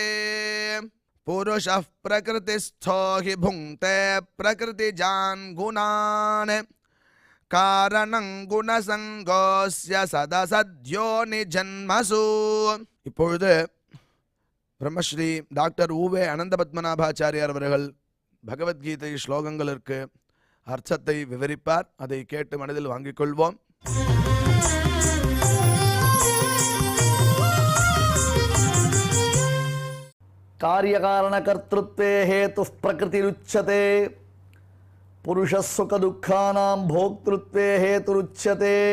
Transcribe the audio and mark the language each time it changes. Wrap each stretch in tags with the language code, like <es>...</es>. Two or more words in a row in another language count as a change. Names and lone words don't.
<sa>पुरुषः प्रकृतिस्थो हि भुङ्क्ते प्रकृतिजान् गुणान् कारणं गुणसङ्गोऽस्य सदसद्योनिजन्मसु।</sa> <ta>இப்பொழுது பிரம்மஸ்ரீ டாக்டர் ஊவே அனந்த பத்மநாபாச்சாரியார் அவர்கள் பகவத்கீதை ஸ்லோகங்களுக்கு அர்த்தத்தை விவரிப்பார். அதை கேட்டு மனதில் வாங்கிக் கொள்வோம்.</ta> <sa>कार्यकारणकर्तृत्वे हेतुः प्रकृतिरुच्यते पुरुषः सुखदुःखानां भोक्तृत्वे हेतुरुच्यते।</sa>